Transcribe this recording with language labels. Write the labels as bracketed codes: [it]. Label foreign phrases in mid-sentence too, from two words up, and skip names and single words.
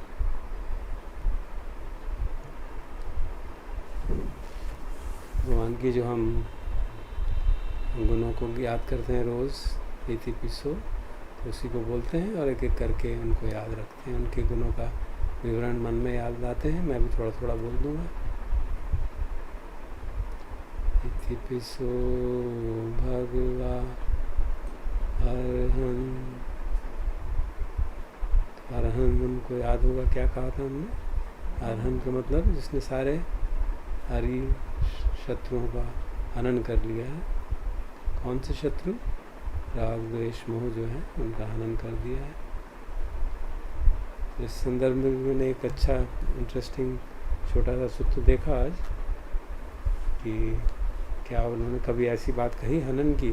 [hi] भगवान की जो हम गुणों को याद करते हैं रोज़, [pi] इति पिसो, [hi] तो उसी को बोलते हैं और एक एक करके उनको याद रखते हैं। उनके गुणों का विवरण मन में याद लाते हैं। मैं भी थोड़ा थोड़ा बोल दूँगा। [pi] इति पिसो भगवा अरहं। [hi] अरहं उनको याद होगा क्या कहा था हमने। अरहं का मतलब जिसने सारे हरि शत्रुओं का हनन कर लिया है। कौन से शत्रु? राग द्वेष मोह जो है उनका हनन कर दिया है। इस संदर्भ में मैंने एक अच्छा इंटरेस्टिंग छोटा सा सूत्र देखा आज कि क्या उन्होंने कभी ऐसी बात कही हनन की।